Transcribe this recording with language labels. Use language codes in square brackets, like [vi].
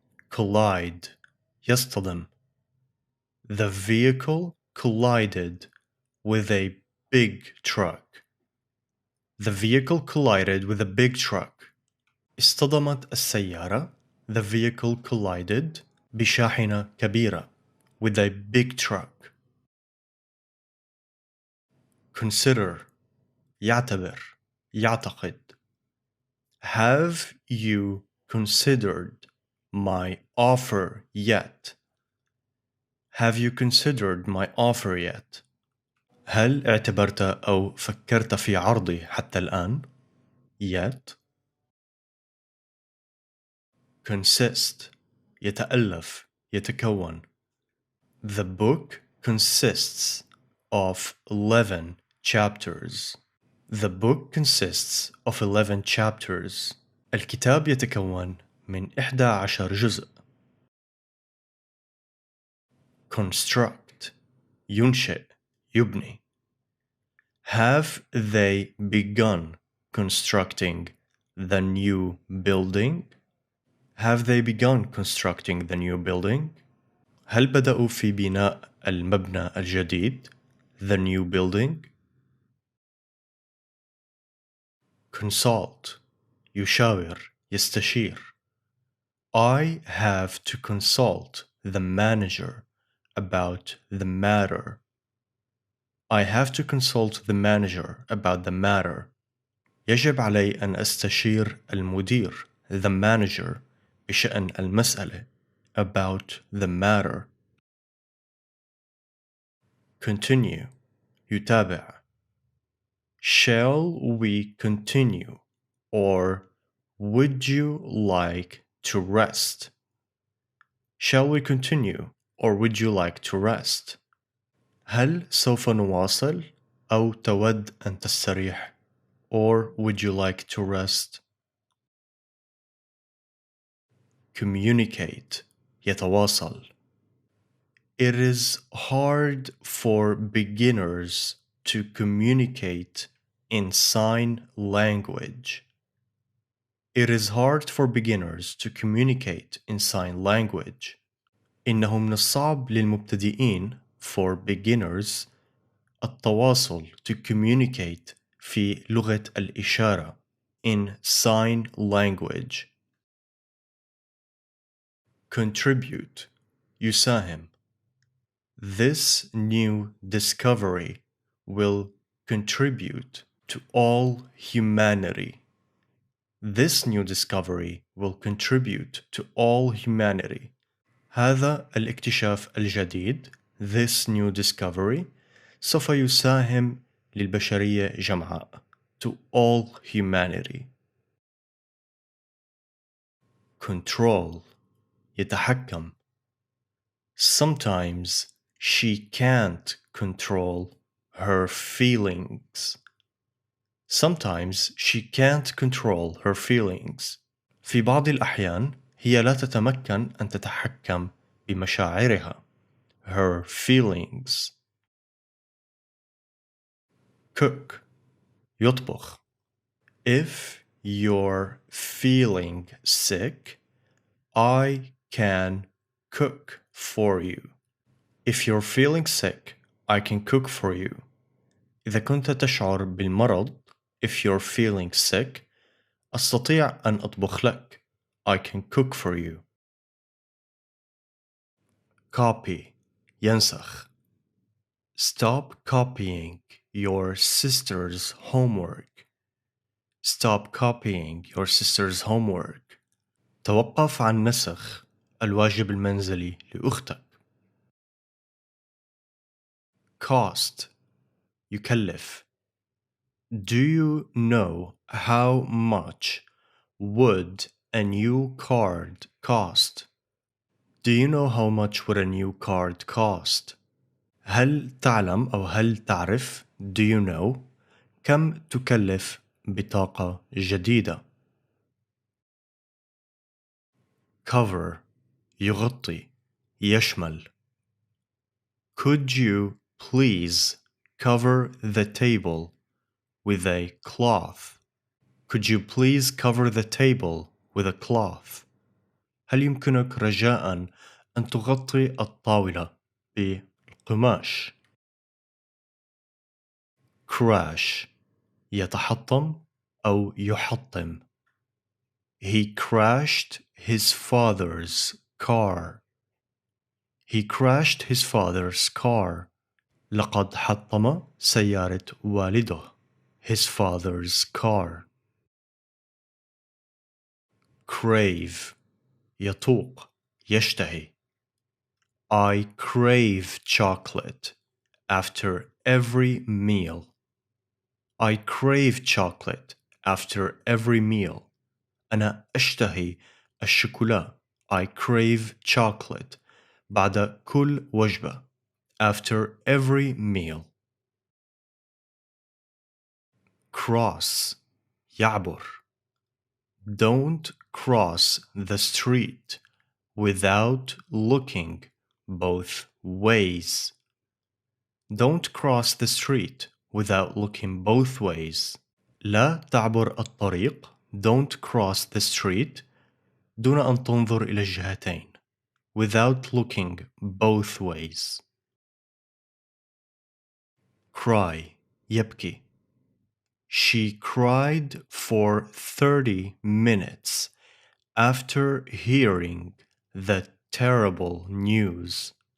[en] Collide يصطدم. The vehicle collided with a big truck. The vehicle collided with a big truck. [ar] اصطدمت السيارة [en] the vehicle collided [ar] بشاحنة كبيرة [en] with a big truck. [ar] Consider يعتبر يعتقد. [en] Have you considered my offer yet? Have you considered my offer yet? [ar] هل اعتبرت أو فكرت في عرضي حتى الآن؟ Yet. Consist يتألف يتكون. [en] The book consists of 11 chapters. The book consists of 11 chapters. [ar] الكتاب يتكون من 11 جزء. Construct ينشئ يبني. [en] Have they begun constructing the new building? Have they begun constructing the new building? [ar] هل بدأوا في بناء المبنى الجديد? [en] The new building. [ar] Consult يشاور يستشير. [en] I have to consult the manager about the matter. I have to consult the manager about the matter. [ar] يجب علي أن أستشير المدير [en] the manager [ar] بشأن المسألة [en] about the matter. Continue يتابع. Shall we continue or would you like to rest? Shall we continue or would you like to rest? [ar] هل سوف نواصل أو تود أن تستريح? [en] Or would you like to rest? communicate يتواصل. It is hard for beginners to communicate in sign language. It is hard for beginners to communicate in sign language. [ar] إنه من الصعب للمبتدئين [en] for beginners [ar] التواصل [en] to communicate [ar] في لغة الإشارة [en] in sign language. Contribute يساهم. This new discovery will contribute to all humanity. This new discovery will contribute to all humanity. [ar] هذا الاكتشاف الجديد [en] this new discovery [ar] سوف يساهم للبشرية جمعاء [en] to all humanity. Control يتحكم. Sometimes she can't control her feelings. Sometimes she can't control her feelings. [ar] في بعض الأحيان هي لا تتمكن أن تتحكم بمشاعرها. [en] Her feelings. Cook يطبخ. If you're feeling sick, I can cook for you. If you're feeling sick, I can cook for you. [ar] إذا كنت تشعر بالمرض, [en] if you're feeling sick, [ar] أستطيع أن أطبخ لك. [en] I can cook for you. Copy ينسخ. Stop copying your sister's homework. Stop copying your sister's homework. [ar] توقف عن نسخ الواجب المنزلي لأختك. [en] Cost يكلف. Do you know how much would a new card cost? Do you know how much would a new card cost? [ar] هل تعلم أو هل تعرف [en] do you know [ar] كم تكلف بطاقة جديدة؟ Cover يغطي يشمل. [en] Could you please cover the table with a cloth? Could you please cover the table with a cloth? [ar] هل يمكنك رجاءً أن تغطي الطاولة بالقماش؟ Crash يتحطم أو يحطم. [en] He crashed his father's car. He crashed his father's car. [ar] لقد حطم سيارة والده. [en] His father's car. [ar] Crave يطوق يشتهي. [en] I crave chocolate after every meal. I crave chocolate after every meal. [ar] أنا أشتهي الشوكولا. [en] I crave chocolate [ar] بعد كل وجبة. [en] After every meal. Cross يعبر. Don't cross the street without looking both ways. Don't cross the street without looking both ways. [ar] لا تعبر الطريق. [en] Don't cross the street [ar] دون أن تنظر إلى الجهتين. [en] Without looking both ways. Cry يبكي. She cried for 30 minutes after hearing the terrible news.